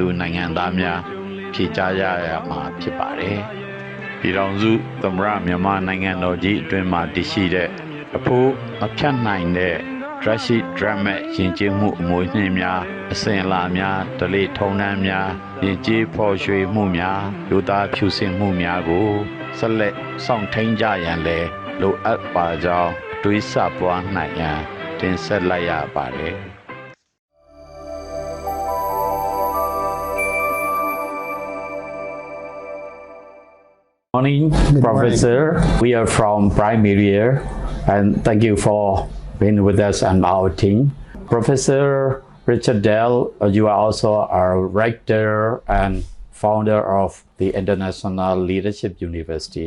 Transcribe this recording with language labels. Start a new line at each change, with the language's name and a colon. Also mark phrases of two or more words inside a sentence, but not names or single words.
Burmese: နိုင်ငံသားများဖြေကြားရမှာဖြစ်ပါတယ်။ပြည်ထောင်စုသမ္မတမြန်မာနိုင်ငံတော်ကြီးအတွင်းမှာတည်ရှိတဲ့အဖို့မဖြတ်နိုင်တဲ့
English: Drastic Dramatic
Burmese: ယဉ်ကျေးမှုအမွေနှင်းများအစဉ်အလာများဓလေ့ထုံးတမ်းများယဉ်ကျေးဖော်ရွှေမှုများလူသားဖြူစင်မှုများကိုဆက်လက်ဆောင်ထိန်ကြရန်လည်းလိုအပ်ပါကြောင်းတွေးဆပွားနိုင်ရန်တင်ဆက်လိုက်ရပါတယ်။
English: Morning, Professor. We are from Prime Media, and thank you for being with us and our team. Professor Richard Dell, you are also a rector and founder of the International Leadership University.